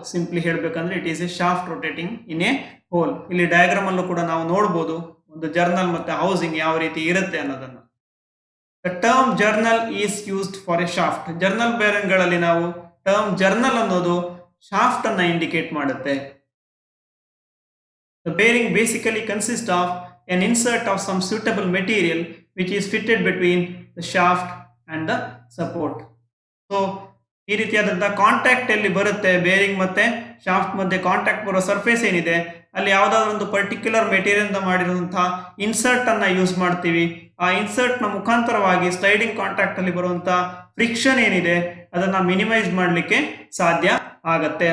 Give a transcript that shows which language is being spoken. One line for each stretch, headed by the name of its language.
English: Simply ಹೇಳಬೇಕಂದ್ರೆ it is a shaft rotating in a hole.
Kannada: ಇಲ್ಲಿ diagram ಅಲ್ಲೂ ಕೂಡ ನಾವು ನೋಡಬಹುದು ಒಂದು ಜರ್ನಲ್ ಮತ್ತೆ ಹೌಸಿಂಗ್ ಯಾವ ರೀತಿ ಇರುತ್ತೆ ಅನ್ನೋದನ್ನು.
English: The term journal is used for a shaft.
Kannada: Journal bearing ಗಳಲ್ಲಿ ನಾವು ಟರ್ಮ್ ಜರ್ನಲ್ ಅನ್ನೋದು ಶಾಫ್ಟ್ ಅನ್ನ ಇಂಡಿಕೇಟ್ ಮಾಡುತ್ತೆ.
English: The bearing basically consist of an insert of some suitable material which is fitted between the shaft and the support.
Kannada: So ಈ ರೀತಿಯಾದಂತಹ contact ಎಲ್ಲಿ ಬರುತ್ತೆ bearing ಮತ್ತೆ ಶಾಫ್ಟ್ ಮಧ್ಯೆ ಕಾಂಟ್ಯಾಕ್ಟ್ ಬರೋ ಸರ್ಫೇಸ್ ಏನಿದೆ ಅಲ್ಲಿ ಯಾವುದಾದ್ರೂ ಒಂದು ಪರ್ಟಿಕ್ಯುಲರ್ ಮೆಟೀರಿಯಲ್ ಇಂದ ಮಾಡಿರುವಂತಹ ಇನ್ಸರ್ಟ್ ಅನ್ನ ಯೂಸ್ ಮಾಡ್ತೀವಿ. ಆ ಇನ್ಸರ್ಟ್ ನ ಮುಖಾಂತರವಾಗಿ ಸ್ಲೈಡಿಂಗ್ ಕಾಂಟ್ಯಾಕ್ಟ್ ಅಲ್ಲಿ ಬರುವಂತಹ ಫ್ರಿಕ್ಷನ್ ಏನಿದೆ ಅದನ್ನ ಮಿನಿಮೈಸ್ ಮಾಡಲಿಕ್ಕೆ ಸಾಧ್ಯ ಆಗತ್ತೆ.